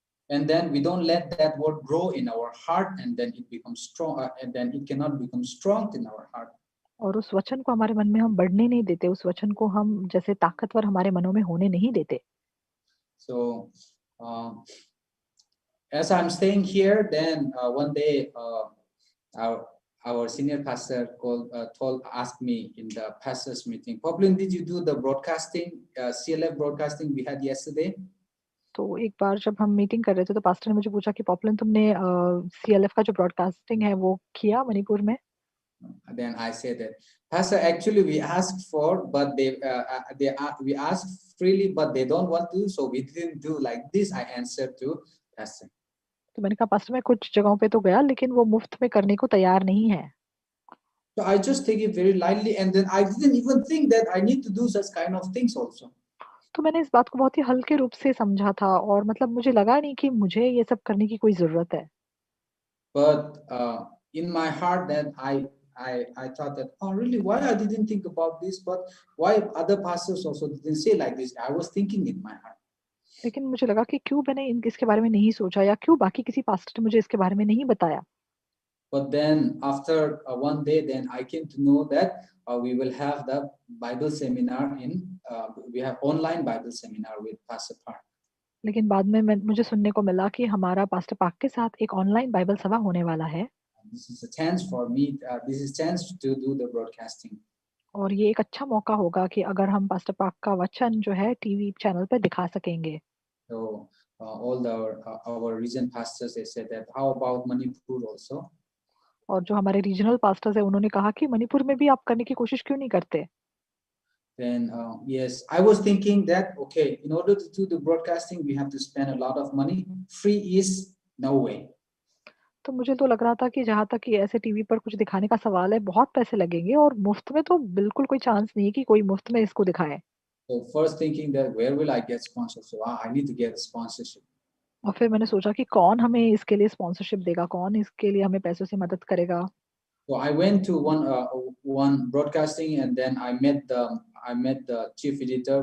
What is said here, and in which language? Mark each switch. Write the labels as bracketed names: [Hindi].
[English] and then we don't let that word grow in our heart, and then it becomes strong, and then it cannot become strong in our heart. [Hindi] और उस वचन को हमारे मन में हम बढ़ने नहीं देते, उस वचन को हम जैसे ताकतवर हमारे मनों में होने नहीं देते। [English] So as I'm staying here, then one day our senior pastor asked me in the pastors meeting, Poplin, did you do the broadcasting, CLF broadcasting we had yesterday? [Hindi] तो एक बार जब हम मीटिंग कर रहे थे तो पास्टर ने मुझे पूछा कि पॉपुलर तुमने सीएलएफ का जो ब्रॉडकास्टिंग है वो किया मणिपुर में? [English] Then I said that, Pastor, actually we asked for, but we asked freely, but they don't want to, so we didn't do like this. I answered to Pastor. [Hindi] तो मैंने कहा पास्टर मैं कुछ जगहों पे तो गया लेकिन वो मुफ्त में करने को तैयार नहीं है। [English] So I just take it very lightly, and then I didn't even think that I need to do such kind of things also. [Hindi] तो मैंने इस बात को बहुत ही हल्के रूप से समझा था और मतलब मुझे लगा नहीं कि मुझे ये सब करने की कोई जरूरत है। [English] But in my heart that I thought that, oh really, why I didn't think about this, but why other pastors also didn't say like this? I was thinking in my heart. [Hindi] लेकिन मुझे लगा कि क्यों मैंने इसके बारे में नहीं सोचा या क्यों बाकी किसी पास्टर ने मुझे इसके बारे में नहीं बताया। [English] But then after one day, then I came to know that we will have the Bible seminar we have online Bible seminar with Pastor Park. [Hindi] लेकिन बाद में मुझे सुनने को मिला कि हमारा पास्टर पार्क के साथ एक ऑनलाइन बाइबल सभा होने वाला है। [English] This is a chance for me. This is a chance to do the broadcasting. [Hindi] और ये एक अच्छा मौका होगा कि अगर हम पास्टर पार्क का वचन जो है टीवी चैनल पर दिखा सकेंगे। [English] So all our region pastors, they said that, how about Manipur also? [Hindi] और जो हमारे रीजनल पास्टर्स है उन्होंने कहा कि मणिपुर में भी आप करने की कोशिश क्यों नहीं करते? [English] Then yes, I was thinking that, okay, in order to do the broadcasting, we have to spend a lot of money. Free is no way. [Hindi] तो मुझे तो लग रहा था कि जहाँ तक कि ऐसे टीवी पर कुछ दिखाने का सवाल है बहुत पैसे लगेंगे और मुफ्त में तो बिल्कुल कोई चांस नहीं है कि कोई मुफ्त में इसको दिखाए। [English] So first thinking that where will I get sponsorship? So I need to get a sponsorship. [Hindi] और फिर मैंने सोचा कि कौन हमें इसके लिए स्पॉन्सरशिप देगा, कौन इसके लिए हमें पैसों से मदद करेगा। [English] So I went to one broadcasting, and then I met the chief editor.